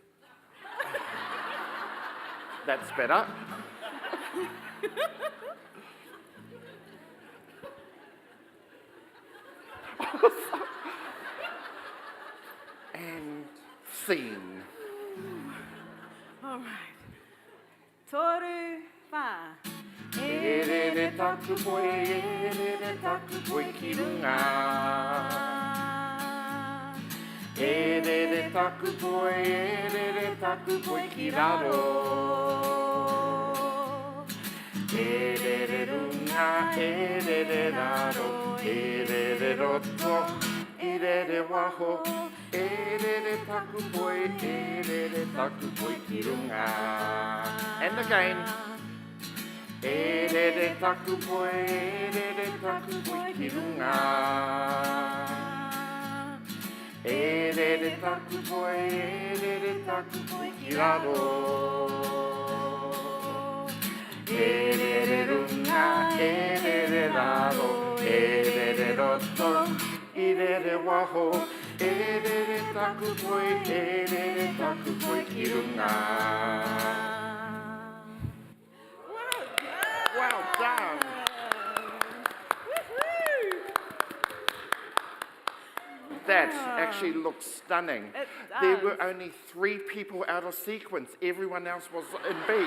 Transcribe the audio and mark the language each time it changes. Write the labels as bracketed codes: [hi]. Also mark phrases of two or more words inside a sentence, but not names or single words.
[en] That's better. And scene. All right. [mi] Toru wha. E re re taku poe, e re re taku poe ki runga. E re re taku poe, e re re taku poe ki raro. E re re runga, e re re raro, e re re roto, e re re waho. E re re taku poe, e re re taku poe ki runga. [en] And again. [mi] E re re taku poe, e re re taku poe ki runga. E re re taku poe, e re re taku poe ki raro. E re re runga, e re re raro, e re re roto, e re re waho. E re re taku poe, e re re taku poe ki runga. [en] Well done. That actually looks stunning. It There does. were only 3 people out of sequence. Everyone else was in beat.